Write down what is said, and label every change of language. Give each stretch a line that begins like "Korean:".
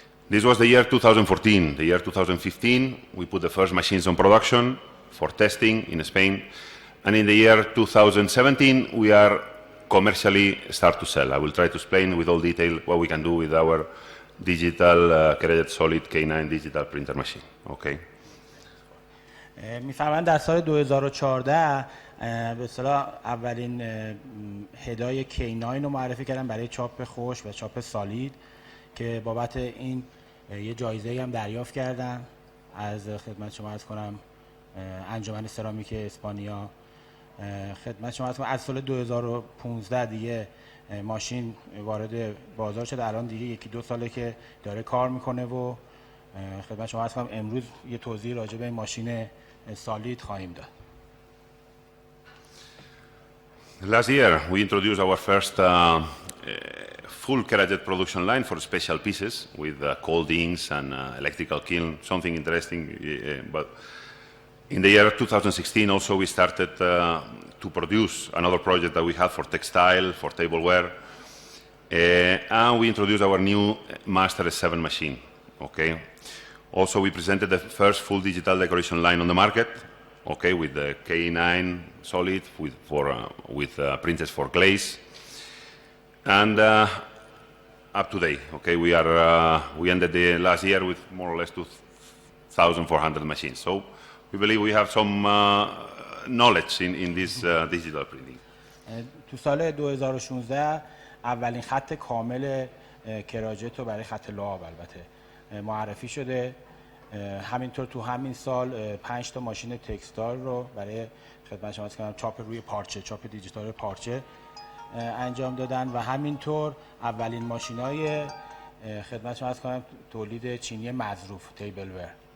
English: This was the year 2014. The year 2015, we put the first machines on production for testing in Spain. And in the year 2017, we are commercially start to sell. I will try to explain with all detail what we can do with our digital Kerajet Solid K9 digital printer machine. Okay.
Persian: میفهمن در سال 2014 به اصطلاح اولین هدای K9 رو معرفی کردن برای چاپ خشک و چاپ سالید که بابت این یه جایزه هم دریافت کردن از خدمت شما عرض کنم انجمن سرامیک اسپانیا. خدمت شما عرض کنم از سال 2015 دیگه ماشین وارد بازار شد. الان دیگه 1-2 ساله که داره کار میکنه و خدمت شما عرض کنم امروز یه توضیح راجع به ماشین سالید خواهیم داد.
English: Last year, we introduced our first full Kerajet production line for special pieces with coldings and electrical kiln, something interesting. But in the year 2016, also we started to produce another project that we have for textile, for tableware, and we introduced our new Master S7 machine. Okay. Also, we presented the first full digital decoration line on the market. Okay, with the K9 solid, with printers for glaze, and up to date. Okay, we ended the last year with more or less 2,400 machines. So we believe we have some knowledge in this digital printing.
Persian: تو سال 2016 اولین خط کامل کراجت رو برای خط لعاب البته معرفی شده. همینطور تو همین سال 5 تا ماشین تکستایل رو برای خدمت شما کنم چاپ روی پارچه، چاپ دیجیتال پارچه انجام دادن و همینطور اولین ماشینای خدمت شما کنم تولید چینی مظروف تیبلور.